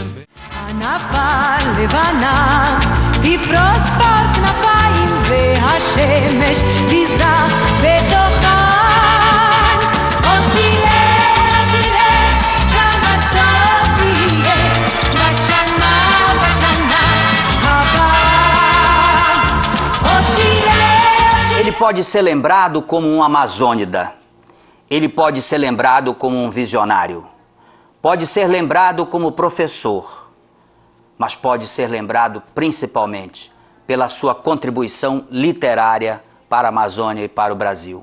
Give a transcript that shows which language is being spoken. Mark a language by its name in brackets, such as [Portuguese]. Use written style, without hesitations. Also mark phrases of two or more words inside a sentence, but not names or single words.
[Hebrew] ענפה לבנה תפרוס בר כנפיים, והשמש תזרח בתוכן. עוד תראה, תראה כמה טוב יהיה בשנה הבאה. עוד תראה. [Portuguese] Ele pode ser lembrado como um amazônida. Ele pode ser lembrado como um visionário. Pode ser lembrado como professor, mas pode ser lembrado principalmente pela sua contribuição literária para a Amazônia e para o Brasil.